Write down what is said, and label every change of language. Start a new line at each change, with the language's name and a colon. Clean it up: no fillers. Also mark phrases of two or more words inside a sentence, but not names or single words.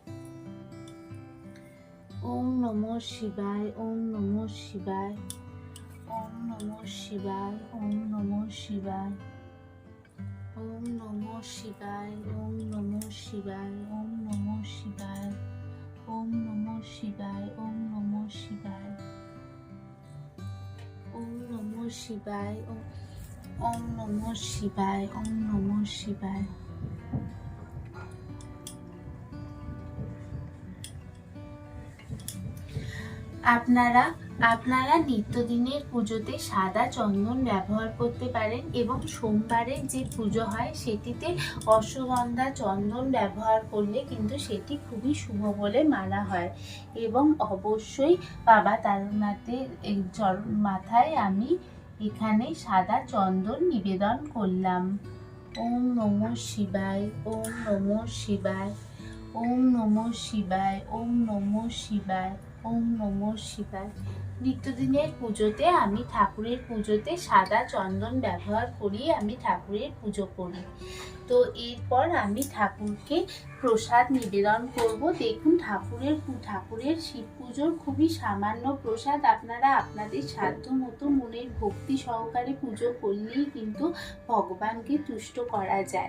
Sanskrit: ওম নমঃ শিবায়, ওম নমঃ শিবায়, ওম নমঃ শিবায়, ওম নমঃ শিবায়, ওম নমঃ শিবায়, ওম নমঃ শিবায়, ওম নমঃ শিবায়, ওম নমঃ শিবায়, ওম নমঃ শিবায়, ওম নমঃ শিবায়, ওম নমঃ শিবায়, ওম নমঃ শিবায়।
Bangla: আপনারা নিত্যদিনের পুজোতে সাদা চন্দন ব্যবহার করতে পারেন এবং সোমবারে যে পুজো হয় সেটিতে অশ্বগন্ধা চন্দন ব্যবহার করলে কিন্তু সেটি খুবই শুভ বলে মানা হয়। এবং অবশ্যই বাবা তারনাথের মাথায় আমি এখানে সাদা চন্দন নিবেদন করলাম।
Sanskrit: ওম নমঃ শিবায়, ওম নমঃ শিবায়, ওম নমঃ শিবায়, ওম নমঃ শিবায়, ওম নমঃ শিবায়।
Bangla: নিত্যদিনের পুজোতে আমি ঠাকুরের পুজোতে সাদা চন্দন ব্যবহার করি, আমি ঠাকুরের পুজো করি। তো এরপর আমি ঠাকুরকে প্রসাদ নিবেদন করব। দেখুন ঠাকুরের শিব পুজোর খুবই সামান্য প্রসাদ, আপনারা আপনাদের সাধ্য মতো মনের ভক্তি সহকারে পুজো করলেই কিন্তু ভগবানকে তুষ্ট করা যায়।